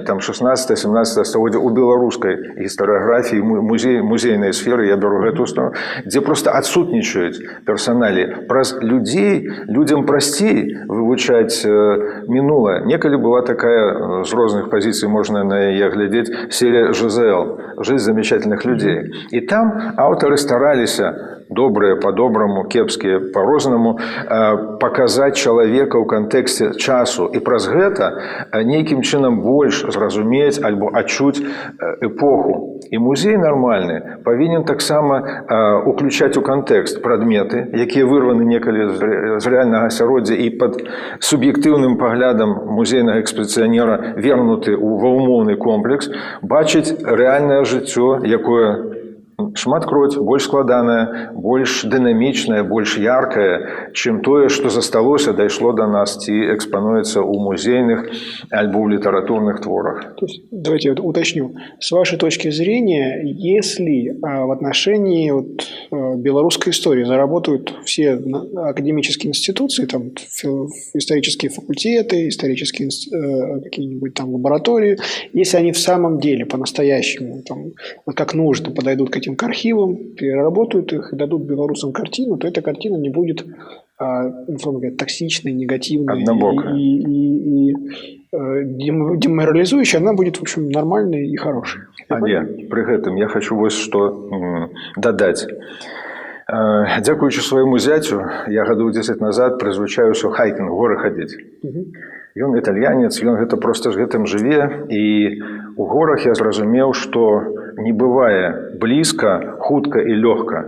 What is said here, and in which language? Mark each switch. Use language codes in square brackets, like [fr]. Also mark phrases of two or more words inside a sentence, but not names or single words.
[be] Там 16-17 стагоддзя ў беларускай гістарыяграфіі, музейнай сферы, я беру гэту сторону, дзе проста адсутнічаюць персаналі. Праз людзей, людзям прасцей вывучаць мінулае. Некалі была такая, з розных пазіцый можна на яе глядзець, серія ЖЗЛ, «Жизнь замечательных людей». І там аўтары стараліся, [ru] добрые по-доброму, [be] кепские по-рознаму, показать чалавека ў кантэксце часу. І праз гэта нейкім чынам больш зразумець альбо адчуць эпоху. І музей нармальны павінен таксама уключаць у кантэкст прадметы, якія вырваны некалі з рэальнага асяроддзя і пад суб'ектыўным паглядам музейнага экспазіцыянера вернуты ва ўмоўны комплекс, бачыць рэальнае жыццё, якое шматкроць больш складанае, больш дынамічнае, больш яркае, чым тое, што засталося, дайшло до нас ці экспануецца ў музейных альбо ў літаратурных творах. [ru] То есть, давайте я уточню. С вашей точки зрения, если в отношении белорусской истории заработают все академические институции, там исторические факультеты, исторические какие-нибудь там лаборатории, если они в самом деле по-настоящему, там, как нужно, подойдут к этим к архивам, переработают их и дадут белорусам картину, то эта картина не будет токсичной, негативной и деморализующей, она будет, в общем, нормальной и хорошей. [be] Але при гэтым я хочу [ru] вот что [be] дадать. Дзякуючы свайму зяцю, я гадоў 10 назад прызвычаюся хайкінг, горы хадзіць. Ён італьянец, ён гэта проста з гэтым жыве, і у горах я зразумеў, што не бывае блізка, хутка і лёгка.